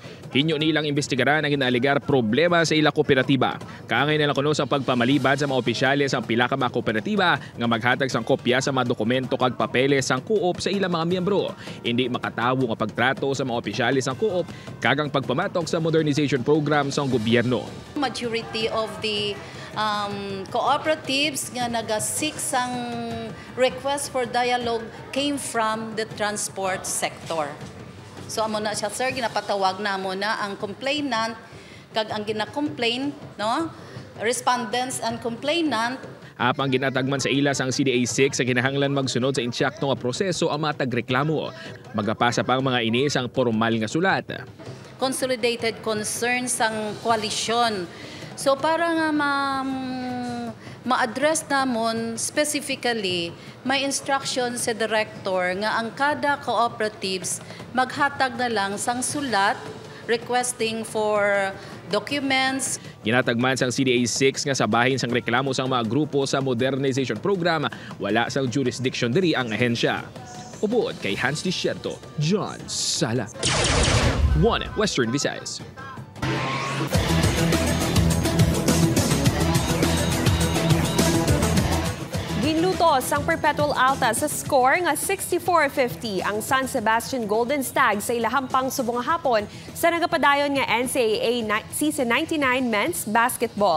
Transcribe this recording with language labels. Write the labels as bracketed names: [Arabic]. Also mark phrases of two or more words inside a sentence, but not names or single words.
[Hiligaynon] Hinyo nilang investigaran ang ginaligar problema sa ila kooperatiba. Kaangay nila kuno sa pagpamalibad sa mga opisyales ang pila ka mga kooperatiba nga maghatag sang kopya sa mga dokumento kag papeles sang co-op sa ilang mga miyembro. Hindi makatawo nga pagtrato sa mga opisyales sang co-op kagang pagpamatok sa [English] modernization program [Hiligaynon] sang gobyerno. [English] Majority of the cooperatives [Hiligaynon] nga naga-seek sang [English] request for dialogue came from the transport sector. [Hiligaynon] So amo na siya sir, ginapatawag na mo na ang complainant kag ang gina-complain, no? [English] Respondents and complainant. [Hiligaynon] Apang ginatagman sa ila sang CDA 6 sa kinahanglan magsunod sa insakto nga proseso ang mga tagreklamo. Magapasa pa ang mga ini sang formal nga sulat. [English] Consolidated concerns [Hiligaynon] sang koalisyon. So para nga ma-address namon specifically, may instruction sa director nga ang kada cooperatives maghatag na lang sang sulat [English] requesting for documents. [Hiligaynon] Ginatagman sang CDA 6 nga sa bahin sang reklamo sang mga grupo sa [English] modernization program, [Hiligaynon] wala sang jurisdiction diri ang ahensya. Upod kay Hans Desierto, John Sala. 1 Western Visayas. Ginluto sang Perpetual Alta sa score nga 64-50 ang San Sebastian Golden Stag sa ilahampang subong hapon sa nagapadayon nga NCAA Season 99 Men's Basketball.